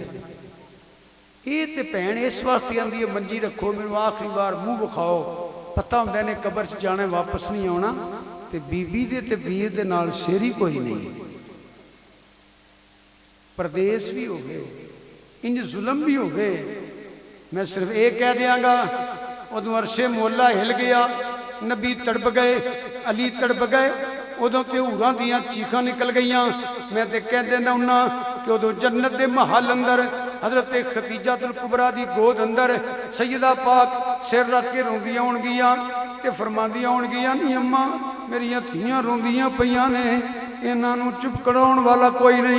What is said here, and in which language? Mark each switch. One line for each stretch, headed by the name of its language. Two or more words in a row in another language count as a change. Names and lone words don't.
Punjabi: ਇਹ ਤੇ ਭੈਣ ਇਸ ਵਾਸਤੇ ਆਂਦੀ ਹੈ ਮੰਜੀ ਰੱਖੋ, ਮੈਨੂੰ ਆਖਰੀ ਵਾਰ ਮੂੰਹ ਵਿਖਾਓ। ਪਤਾ ਹੁੰਦਾ ਨੇ ਕਬਰ 'ਚ ਜਾਣਾ, ਵਾਪਸ ਨਹੀਂ ਆਉਣਾ। ਤੇ ਬੀਬੀ ਦੇ ਤੇ ਵੀਰ ਦੇ ਨਾਲ ਸਿਰ ਹੀ ਕੋਈ ਨਹੀਂ। ਪਰਦੇਸ ਵੀ ਹੋ ਗਏ, ਇੰਜ ਜ਼ੁਲਮ ਵੀ ਹੋ ਗਏ। ਮੈਂ ਸਿਰਫ਼ ਯੇ ਕਹਿ ਦਿਆਂਗਾ, ਉਦੋਂ ਅਰਸ਼ੇ ਮੌਲਾ ਹਿੱਲ ਗਿਆ, ਨਬੀ ਤੜਪ ਗਏ, ਅਲੀ ਤੜਪ ਗਏ, ਉਦੋਂ ਤੇ ਹੂਰਾਂ ਦੀਆਂ ਚੀਕਾਂ ਨਿਕਲ ਗਈਆਂ। ਮੈਂ ਤੋ ਕਹਿ ਦੇਣਾ ਹੁੰਨਾ ਕਿ ਉਦੋਂ ਜੰਨਤ ਦੇ ਮਹਿਲ ਅੰਦਰ ਹਜ਼ਰਤ ਖ਼ਦੀਜਤੁਲ ਕੁਬਰਾ ਦੀ ਗੋਦ ਅੰਦਰ ਸੱਯਦਾ ਪਾਕ ਸਿਰ ਰੱਖ ਕੇ ਰੋਂਦੀਆਂ ਹੋਣਗੀਆਂ ਤੇ ਫ਼ਰਮਾਂਦੀਆਂ ਹੋਣਗੀਆਂ, ਨੀ ਅੰਮਾ ਮੇਰੀਆਂ ਧੀਆਂ ਰੋਂਦੀਆਂ ਪਈਆਂ ਨੇ, ਇਨ੍ਹਾਂ ਨੂੰ ਚੁੱਪ ਕਰਾਉਣ ਵਾਲਾ ਕੋਈ ਨਹੀਂ।